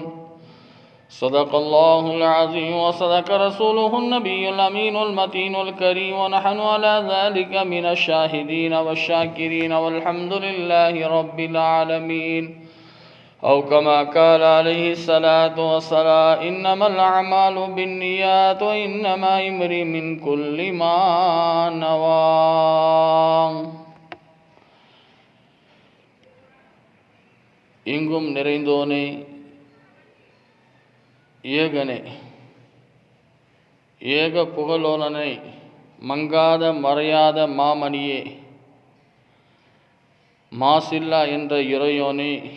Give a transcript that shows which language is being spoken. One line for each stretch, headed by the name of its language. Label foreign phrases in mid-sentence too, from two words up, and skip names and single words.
Arabic: صدق الله العظيم وصدق رسوله النبي الأمين المتين الكريم ونحن على ذلك من الشاهدين والشاكرين والحمد لله رب العالمين. أو كما قال عليه الصلاة والسلام: إنما الأعمال بالنيات وإنما امرئ من كل ما نوى.
Tamil: இங்கும் நிறைந்தோனே, ஏகனே, ஏக புகழோனனை, மங்காத மறையாத மாமணியே, மாசில்லா என்ற இறையோனே,